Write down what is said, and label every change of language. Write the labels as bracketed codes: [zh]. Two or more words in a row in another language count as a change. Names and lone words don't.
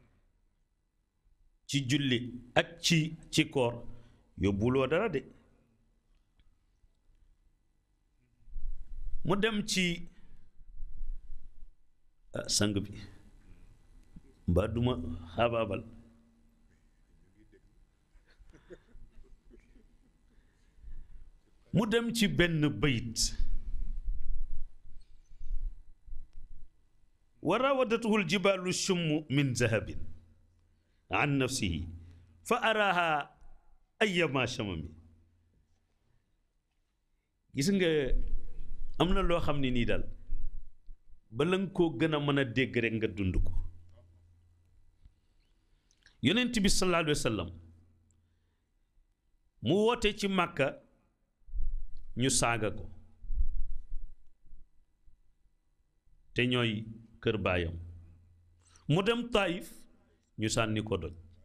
[wo] ci julli ak ci koor yóbbuloo dara de mu dem ci sang bi mbaa duma xaabaabal mu dem ci benn bayit [ar] وراودته الجبال الشم من ذهب عن نفسه فأراها أيما شمم [wo] gis nga am na loo xam ne nii daal bala nga koo gën a mën a dégg rek nga dund ko yonent bi [ar] صلى الله عليه وسلم [wo] mu woote ci màkka ñu saaga ko te ñooy kër baayam mu dem Taïf ñu sànni ko doj